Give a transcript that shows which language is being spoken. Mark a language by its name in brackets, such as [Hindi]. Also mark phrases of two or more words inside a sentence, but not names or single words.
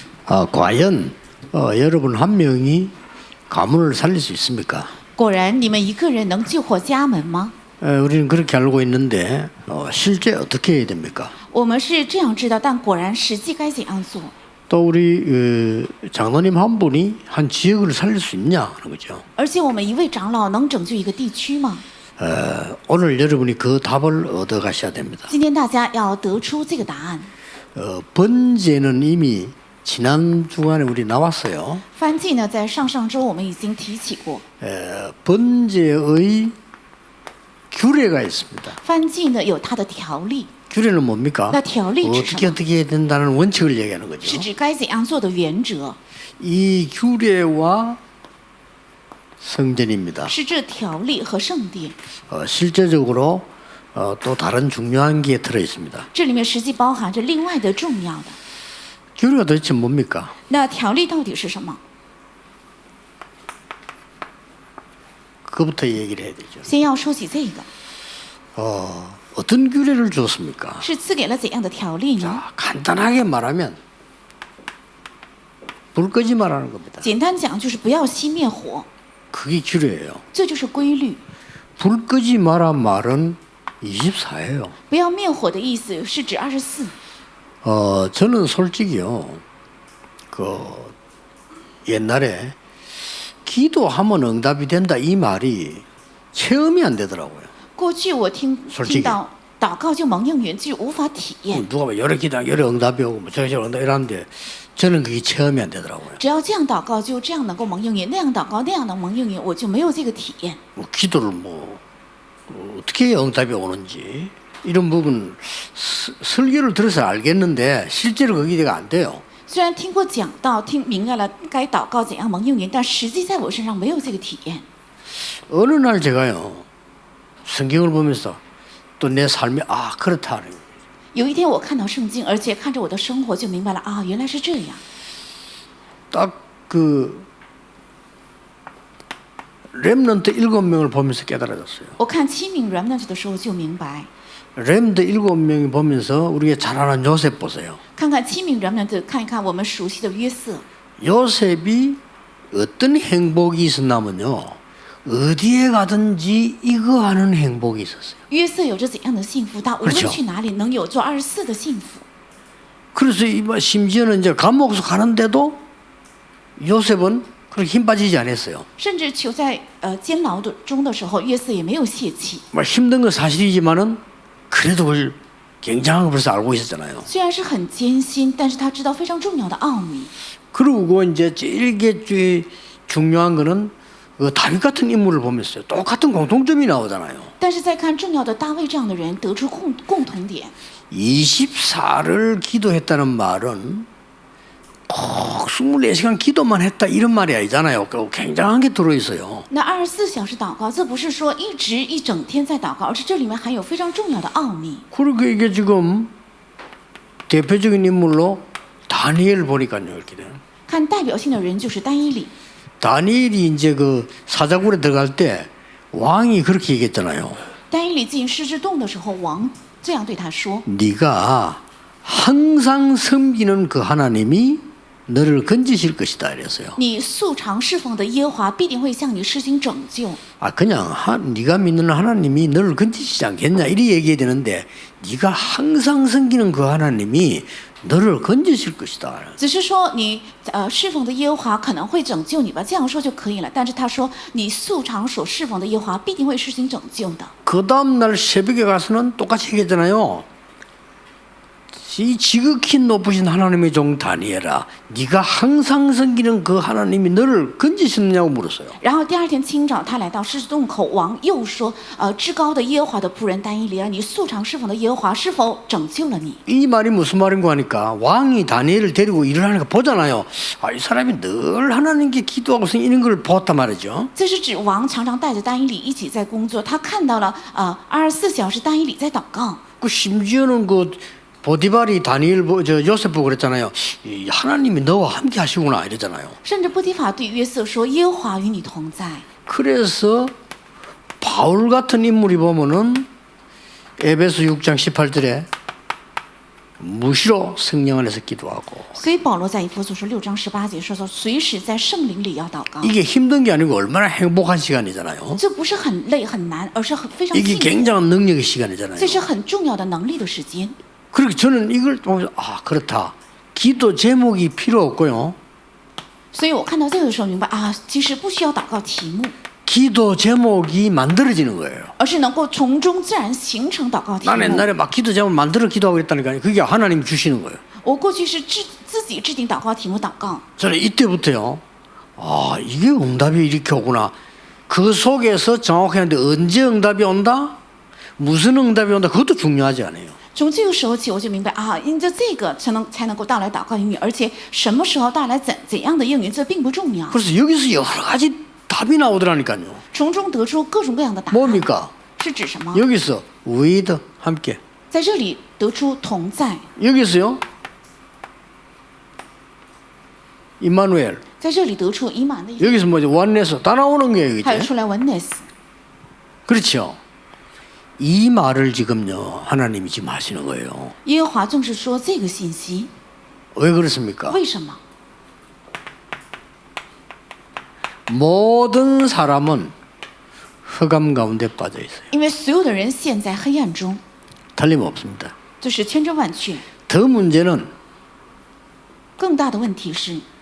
[Korean] 과연 여러분 한 명이 가문을 살릴 수 있습니까? [Chinese] 果然，你们一个人能救活家门吗？ [Korean] 우리는 그렇게 알고 있는데 실제 어떻게 해야 됩니까? [Chinese] 我们是这样知道，但果然实际该怎样做？ [Korean] 또 우리 장로님 한 분이 한 지역을 살릴 수 있냐 하는 거죠. [Chinese] 而且我们一位长老能拯救一个地区吗？ [Korean] 오늘 여러분이 그 답을 얻어 가셔야 됩니다. [Chinese] 今天大家要得出这个答案。 [Korean] 번제는 이미 지난 주간에 우리 나왔어요. [Chinese] 翻祭呢，在上上周我们已经提起过， [Korean] 번제의 규례가 있습니다. [Chinese] 翻祭呢有它的条例， [Korean] 규례는 뭡니까? [Chinese] 那条例指什 [Korean] 어떻게 [Chinese] 么？ [Korean] 어떻게 해야 된다는 원칙을 얘기하는 [Chinese] 是 [Korean] 거죠. [Chinese] 指该怎样做的原则， [Korean] 이 규례와 성전입니다. [Chinese] 是这条例和圣殿。 [Korean] 실제적으로 또 다른 중요한 게 들어 있습니다. [Chinese] 这里面实际包含着另外的重要的。 [Korean] 규례가 도대체 뭡니까? [Chinese] 那条例到底是什么？ [Korean] 그것부터 얘기를 해야 되죠. [Chinese] 先要说起这个， [Korean] 어떤 규례를 줬습니까? [Chinese] 是赐给了怎样的条例呢？ [Korean] 자, 간단하게 말하면 불 끄지 말라는 겁니다. [Chinese] 简单讲就是不要熄灭火， [Korean] 그게 규례예요. [Chinese] 这就是规律。 [Korean] 불 끄지 마라 말은 24예요. [Chinese] 不要灭火的意思是指24。 [Korean] 저는 솔직히요. 옛날에 기도하면 응답이 된다 이 말이 체험이 안 되더라고요. [Chinese] 过去我听 [Korean] 솔직히 [Chinese] 到祷告就蒙应允，就无法体验。 [Korean] 누가 뭐 여러 기도 여러 응답이 오고 뭐 저기서 응답 이러는데 저는 그게 체험이 안 되더라고요. [Chinese] 只要这样祷告，就这样能够蒙应允；那样祷告，那样能蒙应允，我就没有这个体验。 [Korean] 뭐 기도를 어떻게 응답이 오는지 이런 부분 설교를 들어서 알겠는데 실제로 그게 안 돼요. [Chinese] 虽然听过讲道，听明白了该祷告怎样蒙应允，但实际在我身上没有这个体验。 [Korean] 어느 날 제가요 성경을 보면서 또 내 삶이 그렇다. [Chinese] 有一天我看到圣经，而且看着我的生活，就明白了啊，原来是这样。 [Korean] 딱 렘넌트 7명을 보면서 깨달아졌어요. [Chinese] 我看7名 remnant 的时候就明白， [Korean] 렘넌트 7명이 보면서 우리가 잘 아는 요셉 보세요. [Chinese] 看看7名 remnant，看一看我们熟悉的约瑟。 [Korean] 요셉이 어떤 행복이 있었냐면요. 어디에 가든지 이거 하는 행복이 있었어요. [Chinese] 约瑟有着怎样的幸福？他无论 [Korean] 그렇죠 [Chinese] 去哪里，能有做24的幸福。 [Korean] 그래서 심지어는 이제 감옥에서 가는데도 요셉은 그렇게 힘 빠지지 않았어요. [Chinese] 甚至囚在监牢中的时候，约瑟也没有泄气。 [Korean] 힘든 건 사실이지만은 그래도 그걸 굉장한 걸 벌써 알고 있었잖아요. [Chinese] 虽然是很艰辛，但是他知道非常重要的奥秘。 [Korean] 그리고 이제 제일 중요한 거는 다윗 같은 인물을 보면서 똑같은 공통점이 나오잖아요. [Chinese] 但是再看重要的大卫这样的人，得出共同点。 [Korean] 24를 기도했다는 말은 꼭 24시간 기도만 했다 이런 말이 아니잖아요. 굉장한 게 들어있어요. [Chinese] 那24小时祷告，这不是说一直一整天在祷告，而是这里面含有非常重要的奥秘。 [Korean] 그리고 이게 지금 대표적인 인물로 다니엘 보니까요. 이렇게 돼요. [Chinese] 看代表性的人就是单一理。 [Korean] 다니엘이 이제 그 사자굴에 들어갈 때 왕이 그렇게 얘기했잖아요. [Chinese] 单一理进狮子洞的时候，王这样对他说： [Korean] 네가 항상 섬기는 그 하나님이 너를 건지실 것이다 이랬어요. [Chinese] 你素常侍奉的耶和华必定会向你施行拯救。 [Korean] 그냥 네가 믿는 하나님이 너를 건지시지 않겠냐 이렇게 얘기해야 되는데 네가 항상 섬기는 그 하나님이 너를 건지실 것이다. [Chinese] 只是说你侍奉的耶和华可能会拯救你吧，这样说就可以了。但是他说你素常所侍奉的耶和华必定会施行拯救的。 [Korean] 그 다음 날 새벽에 가서는 똑같이 얘기했잖아요. 이 지극히 높으신 하나님의 종 다니엘아, 네가 항상 섬기는 그 하나님이 너를 건지셨느냐고 물었어요. [Chinese] 然后第二天清早，他来到狮子洞口，王又说：至高的耶和华的仆人但以理啊，你素常侍奉的耶和华是否拯救了你？ [Korean] 이 말이 무슨 말인가 하니까 왕이 다니엘을 데리고 일을 하니까 보잖아요. 이 사람이 늘 하나님께 기도하고 이런 걸 보았단 말이죠. [Chinese] 这是指王常常带着但以理一起在工作，他看到了24小时但以理在祷告。 [Korean] 심지어는 보디발이 다니엘 요셉 보고 그랬잖아요. 하나님이 너와 함께 하시구나 이랬잖아요. [Chinese] 甚至波提法对约瑟说：“耶和华与你同在。” [Korean] 그래서 바울 같은 인물이 보면은 에베소 6장 18절에 무시로 성령 안에서 기도하고. [Chinese] 所以保罗在以弗所书6章18节说随时在圣灵里要祷告。 [Korean] 이게 힘든 게 아니고 얼마나 행복한 시간이잖아요. [Chinese] 这不是很累很难，而是非常 [Korean] 이게 [Chinese] 幸福， [Korean] 굉장한 능력의 시간이잖아요. [Chinese] 这是很重要的能力的时间。 [Korean] 그렇게 저는 이걸 보면서 그렇다. 기도 제목이 필요 없고요. [Chinese] 所以我看到这个的时候明白其实不需要祷告题目， [Korean] 기도 제목이 만들어지는 거예요. [Chinese] 而是能够从中自然形成祷告题 [Korean] 나는 [Chinese] 目。 [Korean] 옛날에 막 기도 제목 만들어 기도하고 그랬다니까요. 그게 하나님이 주시는 거예요. [Chinese] 我过去是自己制定祷告题目祷告， [Korean] 저는 이때부터요. 이게 응답이 이렇게 오구나. 그 속에서 정확하게 언제 응답이 온다? 무슨 응답이 온다? 그것도 중요하지 않아요. [Chinese] 从这个时候起我就明白因着这个才能够带来祷告应允，而且什么时候带来怎样的应允，这并不重要。 [Korean] 그래서 여기서 여러 가지 답이 나오더라니까요. [Chinese] 从中得出各种各样的答案， [Korean] 뭡니까? [Chinese] 是指什么？ [Korean] 여기서 with 함께. [Chinese] 在这里得出同在， [Korean] 여기서요. 임마누엘. [Chinese] 在这里得出以满的意思， [Korean] 여기서 뭐죠? 원내서 다 나오는 거예요, [Chinese] 还有 [Korean] 이제. [Chinese] 出来 oneness。 [Korean] 그렇죠. 이 말을 지금요 하나님이 지금 하시는 거예요. [Chinese] 耶和华正是说这个信息， [Korean] 왜 그렇습니까? [Chinese] 为什么？ [Korean] 모든 사람은 흑암 가운데 빠져 있어요. [Chinese] 因为所有的人陷在黑暗中， [Korean] 틀림없습니다. [Chinese] 这是千真万确。 [Korean] 더 문제는 [Chinese] 更大的问题是，